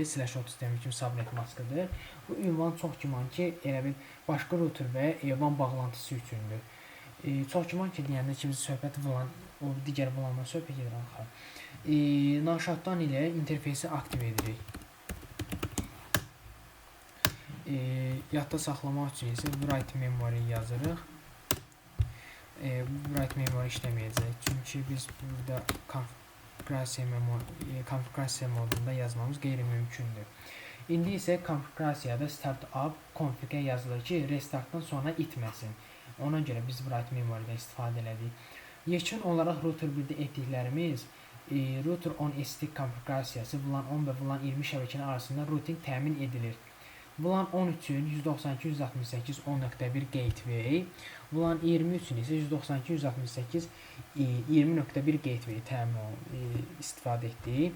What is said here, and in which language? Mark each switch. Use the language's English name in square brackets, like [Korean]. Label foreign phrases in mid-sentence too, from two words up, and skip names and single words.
[Azerbaijani] /30 demək kimi subnet maskıdır. Bu ünvan çox güman ki elə bir başqa router və WAN bağlantısı üçündür. Çox güman ki, deyəndə kimsə söhbət VLAN, o digər VLAN-dan söhbət gedir axı. Naşatdan ilə interfeysi aktiv edirik. Yadda saxlamaq üçün isə [English] write memory [Azerbaijani] yazırıq. [English] Write memory [Azerbaijani] işləməyəcək, çünki biz burada konfigurasiya modunda yazmamız qeyri-mümkündür. İndi isə konfigurasiyada [English] startup config- [Azerbaijani] ə yazılır ki, restartdan sonra itməsin. Ona görə biz [English] write memory- [Azerbaijani] dən istifadə elədik. Yekun olaraq router 1-də etdiklərimiz [English] router on ST [Azerbaijani] konfigurasiyası VLAN 10 və VLAN 20 şəbəkənin arasında routing təmin edilir. VLAN 10 üçün 192.168.10.1 gateway, VLAN 20 üçün isə 192.168.20.1 gateway istifadə etdik.